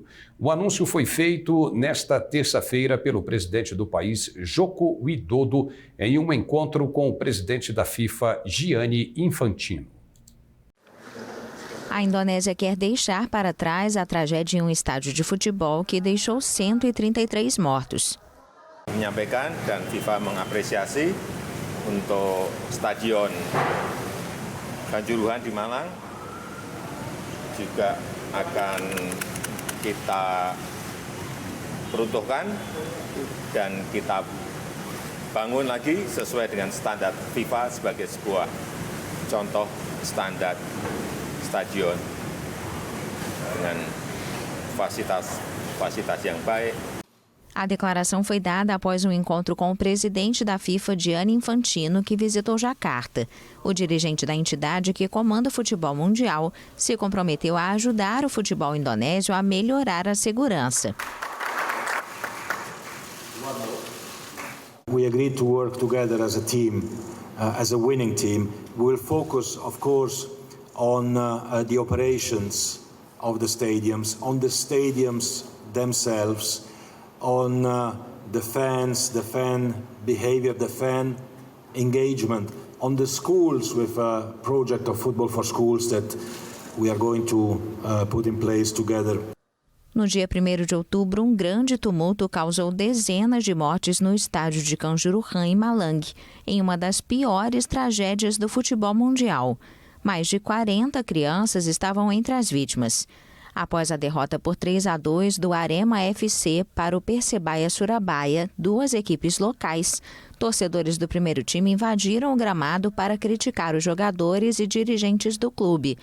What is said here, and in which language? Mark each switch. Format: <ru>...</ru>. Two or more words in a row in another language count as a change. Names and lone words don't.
<pt>O anúncio foi feito nesta terça-feira pelo presidente do país, Joko Widodo, em um encontro com o presidente da FIFA, Gianni Infantino. A Indonésia quer deixar para trás a tragédia em um estádio de futebol que deixou 133 mortos.</pt> <id>Menyampaikan dan FIFA mengapresiasi untuk Stadion Kanjuruhan di Malang juga akan kita peruntukkan dan kita bangun lagi sesuai dengan standar FIFA sebagai sebuah contoh standar stadion dengan fasilitas yang baik.</id> <pt>A declaração foi dada após um encontro com o presidente da FIFA, Gianni Infantino, que visitou Jacarta. O dirigente da entidade que comanda o futebol mundial se comprometeu a ajudar o futebol indonésio a melhorar a segurança.</pt> <en>We agreed to work together as a team, as a winning team. We will focus, of course, on the operations of the stadiums, on the stadiums themselves, on the fans, the fan behavior, the fan engagement, on the schools with a project of Football for Schools that we are going to put in place together.</en> <pt>No dia 1º de outubro, um grande tumulto causou dezenas de mortes no estádio de Kanjuruhan, em Malang, em uma das piores tragédias do futebol mundial. Mais de 40 crianças estavam entre as vítimas. Após a derrota por 3-2 do Arema FC para o Persebaya Surabaya, duas equipes locais, torcedores do primeiro time invadiram o gramado para criticar os jogadores e dirigentes do clube.</pt>